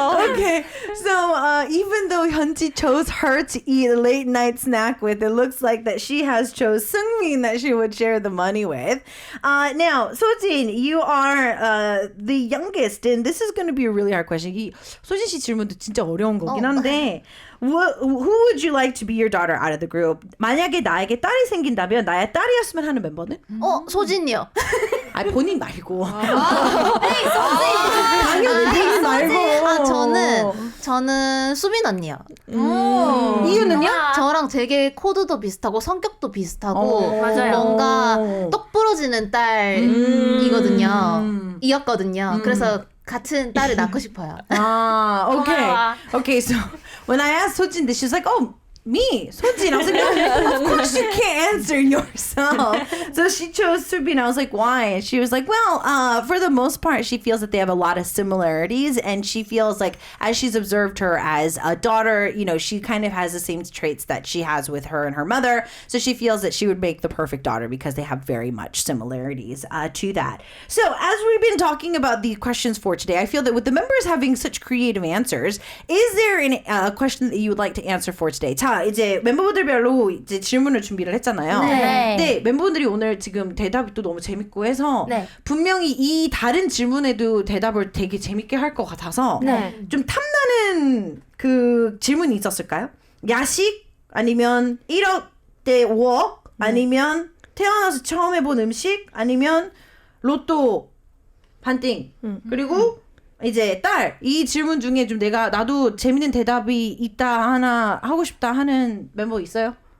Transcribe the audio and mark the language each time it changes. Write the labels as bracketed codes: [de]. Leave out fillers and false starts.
[en] Okay, so even though Hyunji chose her to eat a late night snack with, it looks like that she has chose Seungmin that she would share the money with. Now, Sojin, you are the youngest, and this is going to be a really hard question. [ko] 소진 씨 질문도 진짜 어려운 거긴 한데, [en] who would you like to be your daughter out of the group? [ko] 만약에 나에게 딸이 생긴다면 나의 딸이었으면 하는 멤버는? 소진이요. 아니 본인 말고. 당연히 본인 말고. 저는 수빈 언니요. 이유는요? 저랑 되게 코드도 비슷하고 성격도 비슷하고 맞아요. 뭔가 똑 부러지는 딸이거든요. 이었거든요. 그래서 같은 딸을 낳고 싶어요. [en] Okay. Okay, so when I asked Sojin this, she was like, oh, me, Sojin. I was like, no, of course you can't answer yourself. So she chose Subin. I was like, why? And she was like, well, for the most part, she feels that they have a lot of similarities. And she feels like, as she's observed her as a daughter, you know, she kind of has the same traits that she has with her and her mother. So she feels that she would make the perfect daughter because they have very much similarities to that. So as we've been talking about the questions for today, I feel that with the members having such creative answers, is there a question that you would like to answer for today? [ko] 자, 이제 멤버들별로 이제 질문을 준비를 했잖아요. 네. 근데 멤버들이 오늘 지금 대답이 또 너무 재밌고 해서 네. 분명히 이 다른 질문에도 대답을 되게 재밌게 할 것 같아서 좀 탐나는 그 질문이 있었을까요? 야식 아니면 1억 대 5억 아니면 태어나서 처음 해본 음식 아니면 로또 반띵 그리고 이제 딸 이 질문 중에 좀 나도 재밌는 대답이 있다 하나 하고 싶다 하는 멤버 있어요?